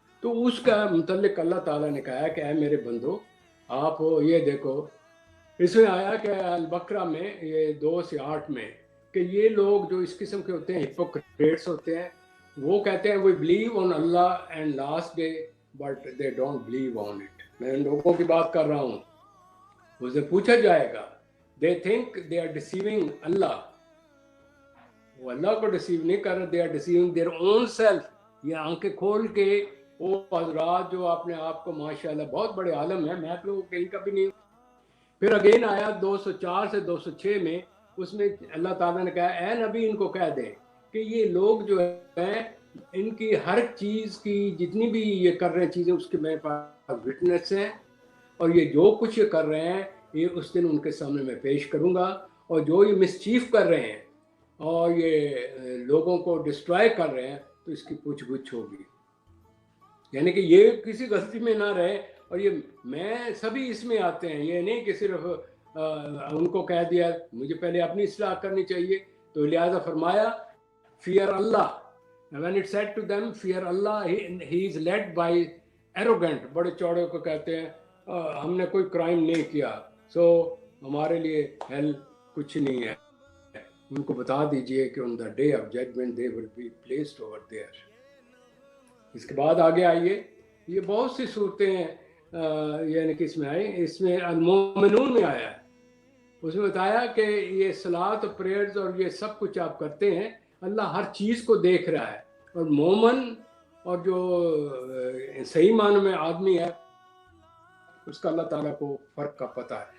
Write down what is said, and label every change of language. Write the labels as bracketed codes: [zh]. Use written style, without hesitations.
[ur] تو اس کا متعلق اللہ تعالیٰ نے کہا ہے کہ اے میرے بندو آپ یہ دیکھو. اس میں آیا کہ البقرہ میں یہ 2 سے 8 میں کہ یہ لوگ جو اس قسم کے ہوتے ہیں ہپوکریٹس ہوتے ہیں، وہ کہتے ہیں [en] we believe on Allah and last day but they don't believe on it. [ur] میں ان لوگوں کی بات کر رہا ہوں. اسے پوچھا جائے گا [en] they think they are deceiving Allah. [ur] وہ اللہ کو ڈسیو نہیں کر رہے، [en] they are deceiving their own self. [ur] یہ آنکھیں کھول کے وہ حضرات جو اپنے آپ کو ماشاءاللہ بہت بڑے عالم ہیں، میں تو کہیں کا بھی نہیں. پھر اگین آیا 204 سے 206 میں، اس میں اللہ تعالیٰ نے کہا اے نبی ان کو کہہ دیں کہ یہ لوگ جو ہیں ان کی ہر چیز کی جتنی بھی یہ کر رہے ہیں چیزیں اس کے میرے پاس وٹنس ہیں، اور یہ جو کچھ یہ کر رہے ہیں یہ اس دن ان کے سامنے میں پیش کروں گا. اور جو یہ مسچیف کر رہے ہیں اور یہ لوگوں کو ڈسٹرائے کر رہے ہیں تو اس کی پوچھ گچھ ہوگی. یعنی کہ یہ کسی غلطی میں نہ رہے. اور یہ میں سبھی اس میں آتے ہیں، یہ نہیں کہ صرف ان کو کہہ دیا. مجھے پہلے اپنی اصلاح کرنی چاہیے، تو لہٰذا فرمایا fair Allah. [en] when it said to them fear Allah, he is led by arrogant. [ur] بڑے چوڑے کو کہتے ہیں ہم نے کوئی کرائم نہیں کیا سو ہمارے لیے ہیل کچھ نہیں ہے. ان کو بتا دیجئے کہ [en] on the day of judgment they will be placed over there. [ur] اس کے بعد آگے آئیے، یہ بہت سی صورتیں ہیں یعنی کہ اس میں آئی. اس میں المومنون میں آیا ہے، اس میں بتایا کہ یہ صلات اور پریئرز اور یہ سب کچھ آپ کرتے ہیں، اللہ ہر چیز کو دیکھ رہا ہے. اور مومن اور جو صحیح معنی میں آدمی ہے اس کا اللہ تعالیٰ کو فرق کا پتہ ہے.